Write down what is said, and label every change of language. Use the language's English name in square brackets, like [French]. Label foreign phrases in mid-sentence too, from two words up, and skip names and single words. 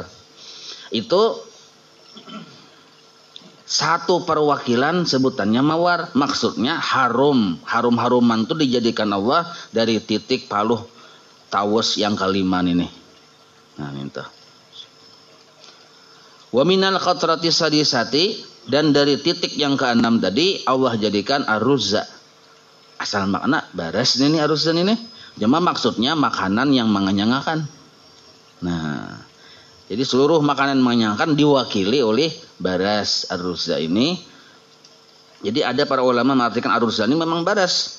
[Banjar] Itu satu perwakilan sebutannya mawar. Maksudnya harum-haruman itu dijadikan Allah dari titik paluh tawus yang kelima ini. Nah, minta. [Arabic] ومن القطرة السادسة [Banjar] dan dari titik yang keenam tadi Allah jadikan aruzza. Asal makna baras ini aruzza ini. Cuma maksudnya makanan yang mengenyangkan. Nah, jadi seluruh makanan mengenyangkan diwakili oleh baras aruzza ini. Jadi ada para ulama mengartikan aruzza ini memang baras.